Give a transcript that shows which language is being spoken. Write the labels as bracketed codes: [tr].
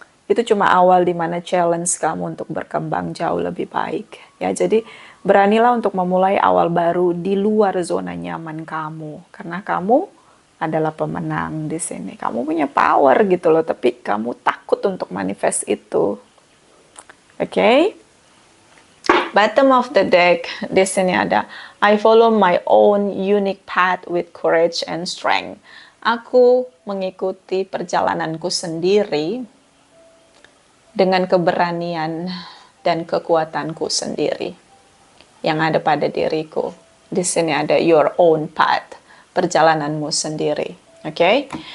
[id] Itu cuma awal di mana challenge kamu untuk berkembang jauh lebih baik. Ya, jadi beranilah untuk memulai awal baru di luar zona nyaman kamu, karena kamu adalah pemenang di sini. Kamu punya power gitu loh, tapi kamu takut untuk manifest itu. Oke? [en] Bottom of the deck, [id] di sini ada [en] I follow my own unique path with courage and strength. [id] Aku mengikuti perjalananku sendiri dengan keberanian dan kekuatanku sendiri yang ada pada diriku. Di sini ada [en] your own path, [id] perjalananmu sendiri. Oke?